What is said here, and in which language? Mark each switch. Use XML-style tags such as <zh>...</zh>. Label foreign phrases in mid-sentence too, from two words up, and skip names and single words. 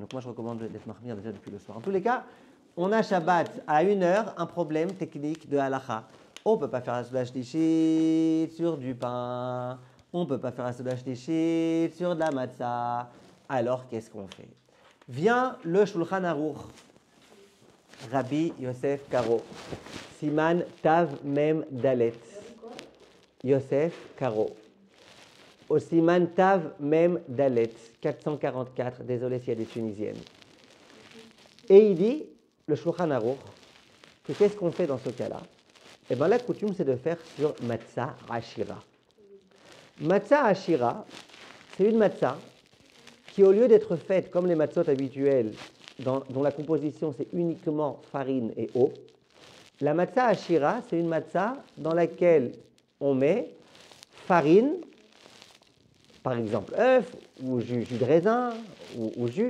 <fr>Donc moi, je recommande d'être mahmir déjà depuis le soir. En tous les cas, on a Shabbat à 1h, un problème technique de halacha. On ne peut pas faire la</fr> <he>סעודה שלישית</he> <fr>sur du pain, on ne peut pas faire la</fr> <he>סעודה שלישית</he> <fr>sur de la matzah. Alors, qu'est-ce qu'on fait? Vient le Shulchan Aruch. Rabbi Yosef Karo,</fr> <he>סימן תו מם דלת.</he> <fr>Yosef Karo. Au</fr> <he>סימן תו מם דלת,</he> <fr>444, désolé s'il y a des Tunisiennes. Et il dit, le Shulchan Aruch, que qu'est-ce qu'on fait dans ce cas-là? Eh bien, la coutume, c'est de faire sur</fr> <he>מצה עשירה. מצה עשירה,</he> <fr>c'est une matzah qui, au lieu d'être faite comme les matzot habituelles, dont la composition c'est uniquement farine et eau, la</fr> <he>מצה עשירה,</he> <fr>c'est une matzah dans laquelle on met farine, par exemple œuf, ou jus de raisin, ou jus.</fr>